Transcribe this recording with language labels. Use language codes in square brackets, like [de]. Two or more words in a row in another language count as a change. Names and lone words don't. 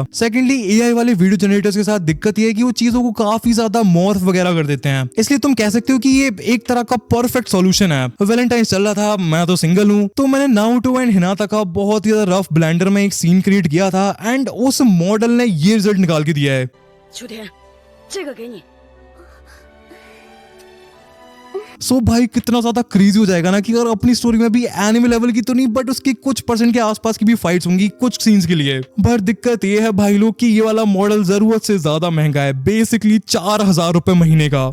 [hi] सेकेंडली AI वाले [en] video generators [hi] के साथ दिक्कत ये है कि वो चीजों को काफी ज्यादा मॉर्फ वगैरह कर देते हैं, इसलिए तुम कह सकते हो कि ये एक तरह का [en] perfect solution [hi] है। वैलेंटाइंस चल रहा था, मैं तो सिंगल हूँ, तो मैंने नारुतो एंड हिनाता का बहुत ही ज्यादा रफ ब्लेंडर में एक [en] scene create [hi] किया था एंड उस मॉडल ने ये रिजल्ट निकाल के दिया है। [zh] 秋天，这个给你。 [hi] सो भाई कितना ज्यादा क्रेजी हो जाएगा ना कि अगर अपनी स्टोरी में भी [en] anime level [hi] की तो नहीं बट उसकी कुछ परसेंट के आसपास की भी फाइट्स होंगी कुछ सीन्स के लिए। बट दिक्कत ये है भाई लोग कि ये वाला मॉडल जरूरत से ज्यादा महंगा है, बेसिकली 4000 रुपए महीने का।